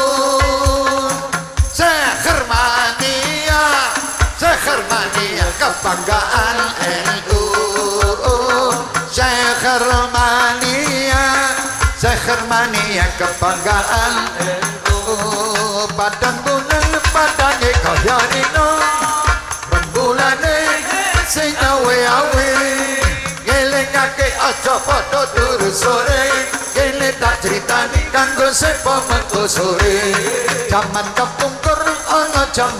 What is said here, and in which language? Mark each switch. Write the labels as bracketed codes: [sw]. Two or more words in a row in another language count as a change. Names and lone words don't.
[id] Sekhermania kebanggaan NU Sekhermania kebanggaan NU [jv] Padang bulan padane kaya dino rembulane sing awe-awe ngelingake aja padha turu sore kene tak critani kanggo sepo mengko sore jaman kepungkur ana jaman